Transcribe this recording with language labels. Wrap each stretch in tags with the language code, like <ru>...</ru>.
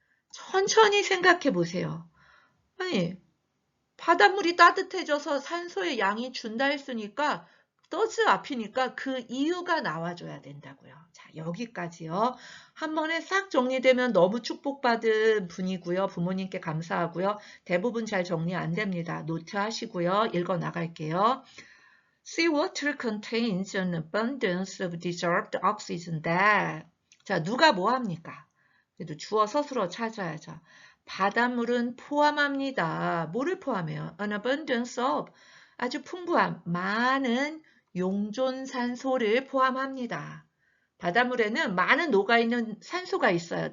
<ko>천천히 생각해 보세요. 아니, 바닷물이 따뜻해져서 산소의 양이 준다 했으니까 does 앞이니까 그 이유가 나와줘야 된다고요. 자, 여기까지요. 한 번에 싹 정리되면 너무 축복받은 분이고요. 부모님께 감사하고요. 대부분 잘 정리 안 됩니다. 노트 하시고요. 읽어 나갈게요.</ko> <en>Seawater contains an abundance of dissolved oxygen that.</en> <ko>자, 누가 뭐 합니까? 그래도 주어 서술어 찾아야죠. 바닷물은 포함합니다. 뭐를 포함해요?</ko> <en>An abundance of.</en> <ko>아주 풍부한, 많은 용존산소를 포함합니다. 바닷물에는 많은 녹아있는 산소가 있어요.</ko>